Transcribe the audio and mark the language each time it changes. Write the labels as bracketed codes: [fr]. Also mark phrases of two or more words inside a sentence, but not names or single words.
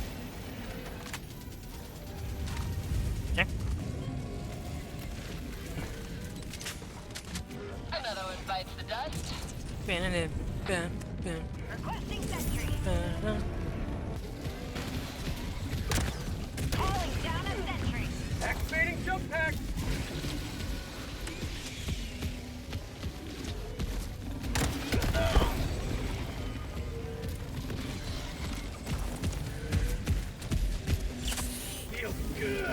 [en] Okay. Another one bites the dust. Ba-na-na-ba-ba, Requesting sentry. ba-na. Calling down a sentry. Activating jump pack. Feels good.